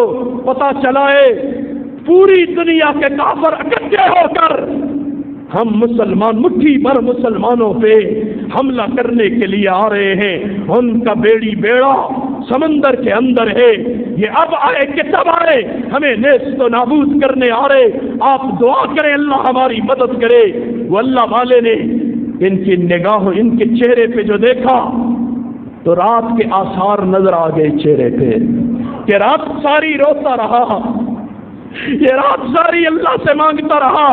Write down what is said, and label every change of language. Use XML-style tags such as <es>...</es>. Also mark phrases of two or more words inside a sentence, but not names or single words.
<ur>پتہ چلا ہے پوری دنیا کے کافر اکٹھے ہو کر ہم مسلمان مٹھی بھر مسلمانوں پہ حملہ کرنے کے لیے آ رہے ہیں, ان کا بیڑی بیڑا سمندر کے اندر ہے, یہ اب آئے کہ تب آئے, ہمیں نیست و نابود کرنے آ رہے, آپ دعا کریں اللہ ہماری مدد کرے. وہ اللہ والے نے ان کی نگاہوں, ان کے چہرے پہ جو دیکھا تو رات کے آثار نظر آ گئے چہرے پہ, کہ رات ساری روتا رہا, یہ رات ساری اللہ سے مانگتا رہا.</ur>